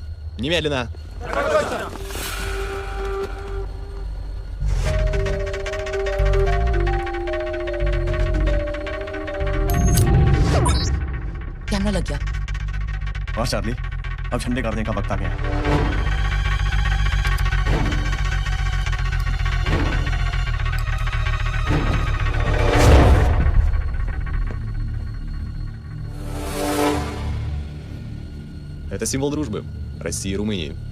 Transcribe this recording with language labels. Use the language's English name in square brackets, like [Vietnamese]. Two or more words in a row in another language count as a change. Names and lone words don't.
[Russian] Немедленно. [Hindi] कैमरा लग गया। बस चार्ली, अब झंडे गाड़ने का वक्त आ गया। [Russian] Это символ дружбы России и Румынии.